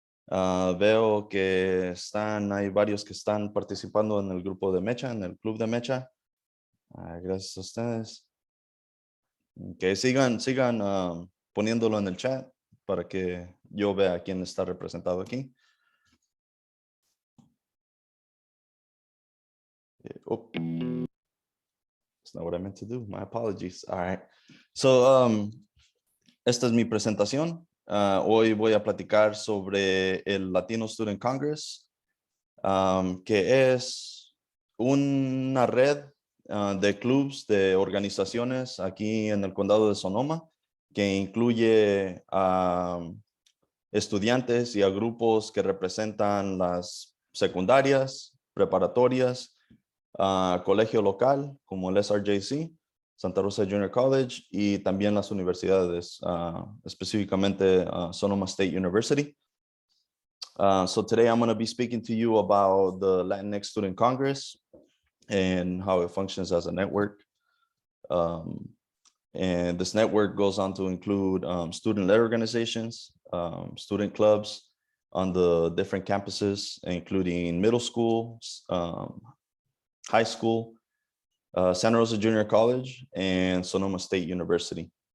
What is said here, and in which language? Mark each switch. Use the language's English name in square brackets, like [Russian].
[Spanish] Veo que hay varios que están participando en el grupo de Mecha, en el club de Mecha. Gracias a ustedes. Que sigan poniéndolo en el chat para que yo vea quién está representado aquí. [English] Oh. That's not what I meant to do. My apologies. All right. [Spanish] So, esta es mi presentación. Hoy voy a platicar sobre el Latino Student Congress, que es una red de clubs, de organizaciones aquí en el condado de Sonoma, que incluye a estudiantes y a grupos que representan las secundarias, preparatorias, colegio local como el SRJC, Santa Rosa Junior College, y también las universidades, específicamente Sonoma State University. [English] So today I'm going to be speaking to you about the Latinx Student Congress and how it functions as a network. And this network goes on to include student-led organizations, student clubs, on the different campuses, including middle school, high school, Santa Rosa Junior College, and Sonoma State University.